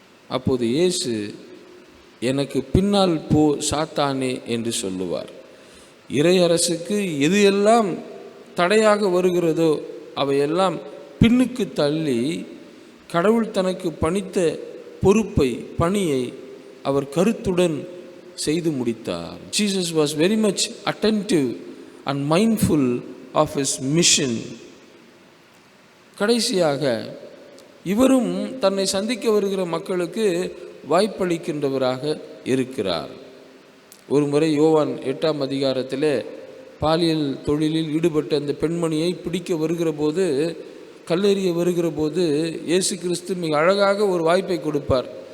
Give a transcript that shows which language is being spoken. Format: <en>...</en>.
<ta>அப்போது இயேசு, எனக்கு பின்னால் போ சாத்தானே என்று சொல்லுவார். இறையரசுக்கு எது எல்லாம் தடையாக வருகிறதோ அவையெல்லாம் பின்னுக்கு தள்ளி கடவுள் தனக்கு பணித்த பொறுப்பை, பணியை அவர் கருத்துடன் செய்து முடித்தார்.</ta> <en>Jesus was very much attentive and mindful of his mission.</en> <ta>கடைசியாக இவரும் தன்னை சந்திக்க வருகிற மக்களுக்கு வாய்ப்பளிக்கின்றவராக இருக்கிறார். ஒரு முறை யோவான் 8ஆம் அதிகாரத்தில் பாலியல் தொழிலில் ஈடுபட்ட அந்த பெண்மணியை பிடிக்க வருகிற போது, கல்லெறிய வருகிற போது இயேசு கிறிஸ்து மிக அழகாக ஒரு வாய்ப்பை கொடுப்பார்.</ta>